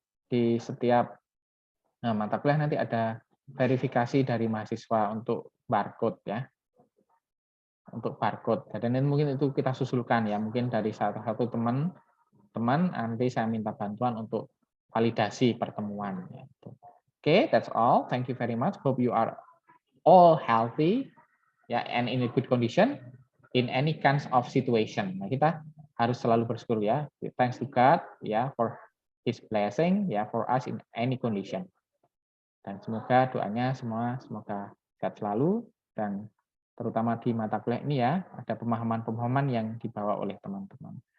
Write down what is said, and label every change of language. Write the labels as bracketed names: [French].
[Indonesian] Di setiap mata kuliah nanti ada verifikasi dari mahasiswa untuk barcode ya. Untuk barcode. Dan mungkin itu kita susulkan ya, mungkin dari satu teman nanti saya minta bantuan untuk validasi pertemuan. [English] Okay, that's all. Thank you very much. Hope you are all healthy ya, and in a good condition in any kinds of situation. [Indonesian] Nah, kita harus selalu bersyukur ya. [English] Thanks to God ya for His blessing ya for us in any condition. [Indonesian] Dan semoga doanya semua semoga sehat selalu, dan terutama di mata kuliah ini ya, ada pemahaman-pemahaman yang dibawa oleh teman-teman.